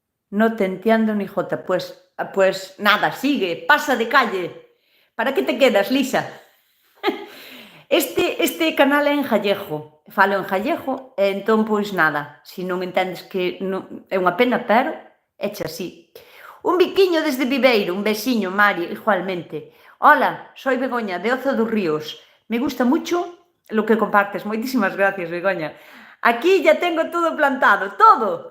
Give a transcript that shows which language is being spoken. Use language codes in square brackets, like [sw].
[es] No te entiendo ni jota, pues nada, sigue, pasa de calle. ¿Para que te quedas, Lisa? [gl] Este canal é en gallego, falo en gallego, e entón, pois nada, se non entendes que é unha pena, pero éche así. Un biquiño desde Viveiro, un besiño, [es] Mari, igualmente. Hola, soy Begoña, de Oza dos Ríos. Me gusta mucho lo que compartes. [gl] Moitísimas gracias, [es] Begoña. Aquí ya tengo todo plantado, todo.